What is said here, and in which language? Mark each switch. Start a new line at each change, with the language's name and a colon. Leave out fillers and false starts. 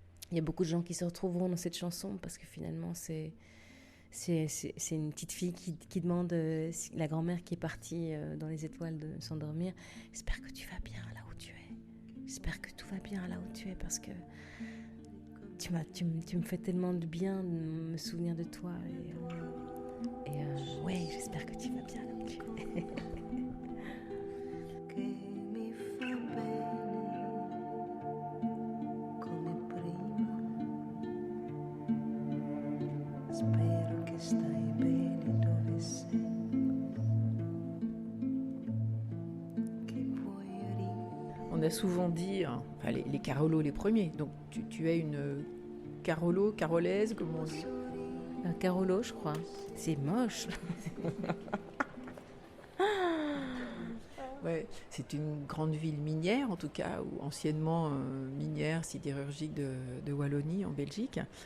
French: Il y a beaucoup de gens qui se retrouveront dans cette chanson parce que finalement, c'est une petite fille qui demande, la grand-mère qui est partie dans les étoiles de s'endormir, « J'espère que tu vas bien là où tu es. J'espère que tout va bien là où tu es parce que tu me fais tellement de bien de me souvenir de toi. Et ouais, j'espère que tu vas bien là où tu es. »
Italian: Che mi fa bene come prima. spero che stai bene dove sei, che puoi ridere.
French: On a souvent dit, hein, enfin, les Carolos les premiers, donc tu es une Carolo, carolaise, comment on dit? Un Carolo, je crois. C'est moche. Ouais, c'est une grande ville minière, en tout cas, ou anciennement minière, sidérurgique de Wallonie, en Belgique.